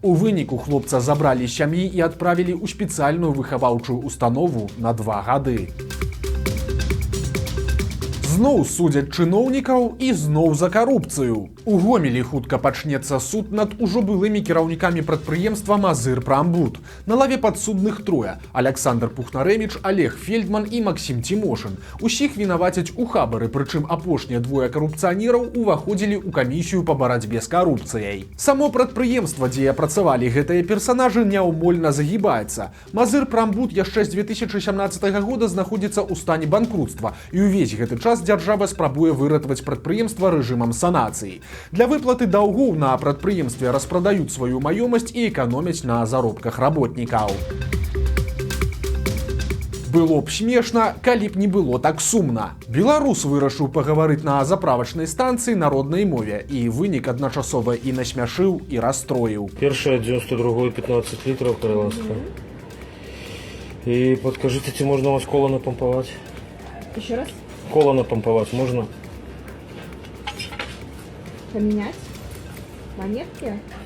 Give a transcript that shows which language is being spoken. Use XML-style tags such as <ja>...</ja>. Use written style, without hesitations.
<be>У выніку хлопца забралі з сям'і і адправілі ў спецыяльную выхаваўчую установу на 2 гады. Зноў судзяць чыноўнікаў і зноў за карупцыю. У Гомелі хутка пачнецца суд над ужо былымі кіраўнікамі прадпрыемства «Мазыр-Прамбуд». На лаве падсудных 3: Александр Пухнаревич, Олег Фельдман і Максим Тимошин. Усіх вінавацяць у хабары, прычым апошнія 2 карупцыянераў уваходзілі ў камісію па барацьбе з карупцыяй. Само прадпрыемства, дзе працавалі гэтыя персанажы, няўмольна загібаецца. «Мазыр-Прамбуд» яшчэ з 2017 года знаходзіцца ў стане банкрутства, і ўвесь гэты час дзяржава спрабуе выратаваць прадпрыемства рэжымам санацыі. Для выплаты даўгоў на прадпрыемстве распрадаюць сваю маёмасць і эканомяць на заробках работнікаў. Было б смешна, калі б не было так сумна. Беларус вырашыў пагаварыць на заправачнай станцыі на роднай мове, і вынік адначасова і насмяшыў, і расстроіў. Першая</be> <ru>92-й 15 литров кареланская. И подскажите, ці можно у вас кола напомповать? Еще раз? Кола напомповать можно? Поменять? Монетки?</ru>